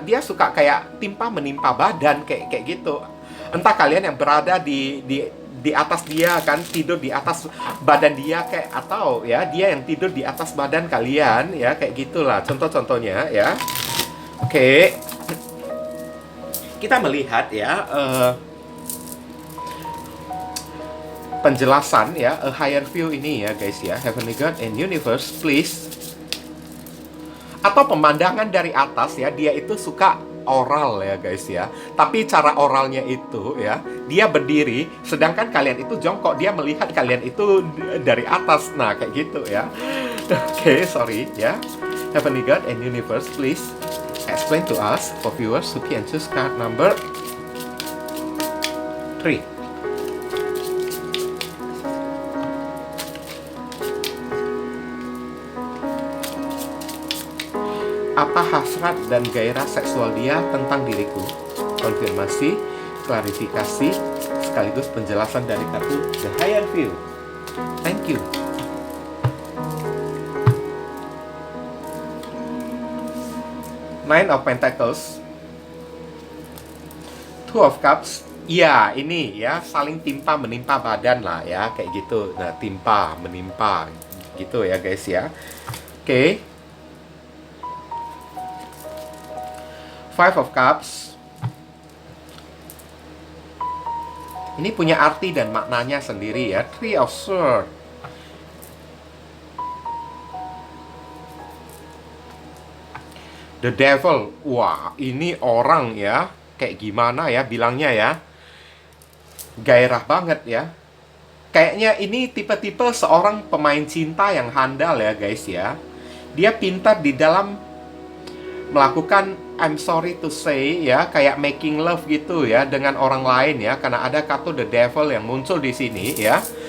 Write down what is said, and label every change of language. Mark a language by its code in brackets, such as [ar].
[id] Dia suka kayak timpa menimpa badan kayak gitu. Entah kalian yang berada di atas dia kan, tidur di atas badan dia kayak, atau ya dia yang tidur di atas badan kalian ya, kayak gitulah contoh-contohnya ya. Oke. Kita melihat ya penjelasan ya, [en] a higher view [id] ini ya guys ya. [en] Heavenly God and Universe, please. [id] Atau pemandangan dari atas ya, dia itu suka oral ya guys ya. Tapi cara oralnya itu ya, dia berdiri sedangkan kalian itu jongkok, dia melihat kalian itu dari atas. Nah, kayak gitu ya. Oke, sorry ya. [en] Heavenly God and Universe, please explain to us for viewers who can choose card number 3. [id] Apa hasrat dan gairah seksual dia tentang diriku? Konfirmasi, klarifikasi, sekaligus penjelasan dari kartu The Higher View. [en] Thank you. Nine of Pentacles, Two of Cups. [id] Ya, ini ya, saling timpa menimpa badan lah ya, kayak gitu. Nah, timpa menimpa gitu ya guys ya. Oke. Five of Cups ini punya arti dan maknanya sendiri ya. [en] Three of Swords, The Devil. [id] Wah, ini orang ya, kayak gimana ya bilangnya ya, gairah banget ya. Kayaknya ini tipe-tipe seorang pemain cinta yang handal ya guys ya. Dia pintar di dalam melakukan [en] I'm sorry to say [id] ya, kayak [en] making love [id] gitu ya dengan orang lain ya, karena ada kartu The Devil yang muncul di sini ya.